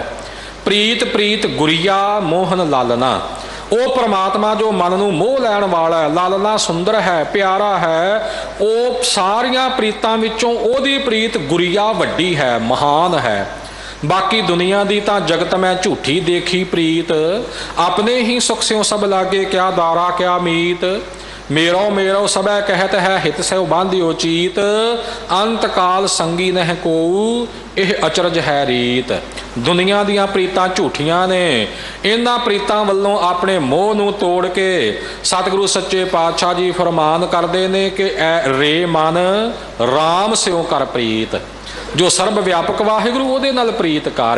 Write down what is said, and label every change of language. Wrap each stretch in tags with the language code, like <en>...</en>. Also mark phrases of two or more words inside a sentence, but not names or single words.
<pa>ਪ੍ਰੀਤ ਪ੍ਰੀਤ ਗੁਰੀਆ ਮੋਹਨ ਲਾਲਨਾ, ਉਹ ਪਰਮਾਤਮਾ ਜੋ ਮਨ ਨੂੰ ਮੋਹ ਲੈਣ ਵਾਲਾ ਹੈ, ਲਾਲਨਾ ਸੁੰਦਰ ਹੈ, ਪਿਆਰਾ ਹੈ। ਉਹ ਸਾਰੀਆਂ ਪ੍ਰੀਤਾਂ ਵਿੱਚੋਂ ਉਹਦੀ ਪ੍ਰੀਤ ਗੁਰੀਆ ਵੱਡੀ ਹੈ, ਮਹਾਨ ਹੈ। ਬਾਕੀ ਦੁਨੀਆ ਦੀ ਤਾਂ ਜਗਤ ਮੈਂ ਝੂਠੀ ਦੇਖੀ ਪ੍ਰੀਤ, ਆਪਣੇ ਹੀ ਸੁਖ ਸਿਉ ਸਭ ਲਾਗੇ ਕਿਆ ਦਾਰਾ ਕਿਆ ਮੀਤ। ਮੇਰੋ ਮੇਰੋ ਸਭੈ ਕਹਤ ਹੈ ਹਿਤ ਸੋ ਬਾਂਧਿਓ ਚੀਤ, ਅੰਤ ਕਾਲ ਸੰਗੀ ਨਹ ਕੋ ਇਹ ਅਚਰਜ ਹੈ ਰੀਤ। ਦੁਨੀਆ ਦੀਆਂ ਪ੍ਰੀਤਾਂ ਝੂਠੀਆਂ ਨੇ, ਇਹਨਾਂ ਪ੍ਰੀਤਾਂ ਵੱਲੋਂ ਆਪਣੇ ਮੋਹ ਨੂੰ ਤੋੜ ਕੇ ਸਤਿਗੁਰੂ ਸੱਚੇ ਪਾਤਸ਼ਾਹ ਜੀ ਫਰਮਾਨ ਕਰਦੇ ਨੇ ਕਿ ਐ ਰੇ ਮਨ ਰਾਮ ਸਿਉ ਕਰ ਪ੍ਰੀਤ। ਜੋ ਸਰਬ ਵਿਆਪਕ ਵਾਹਿਗੁਰੂ ਉਹਦੇ ਨਾਲ ਪ੍ਰੀਤ ਕਰ।</pa>